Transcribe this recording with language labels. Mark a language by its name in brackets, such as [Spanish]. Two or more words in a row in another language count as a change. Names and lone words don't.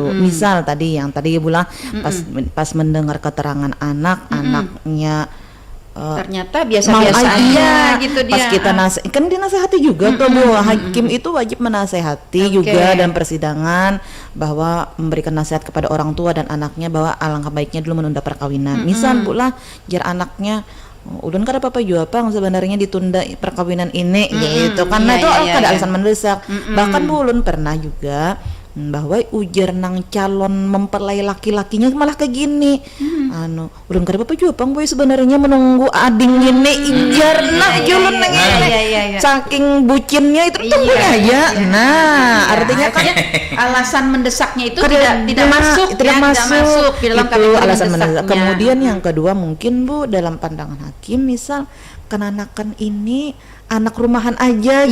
[Indonesian] Misal tadi yang tadi bilang pas mendengar keterangan anaknya Ternyata mau biasa-biasa aja gitu dia. pas kita kan dinasehati juga tuh Bu, hakim itu wajib menasehati juga dalam persidangan bahwa memberikan nasihat kepada orang tua dan anaknya bahwa alangkah baiknya dulu menunda perkawinan. Misal Bu lah [Banjar] jar anaknya ulun kada apa-apa juga Pang [Indonesian] sebenarnya ditunda perkawinan ini gitu karena Iya, itu iya, iya, kada iya. alasan mendesak. Bahkan Bu ulun pernah juga bahwa ujar nang calon mempelai laki-lakinya malah kayak gini [Banjar] ulun kada apa juga Pang [Indonesian] boy sebenarnya menunggu ading gini [Banjar] ujar nah julun nang [Indonesian] ini iya. saking bucinnya itu tunggu aja artinya kan alasan mendesaknya itu Kada- tidak masuk tidak ya, masuk tidak masuk di dalam itu kategori alasan mendesak. mendesaknya. Kemudian yang kedua mungkin Bu dalam pandangan hakim misal kenanakan ini anak rumahan aja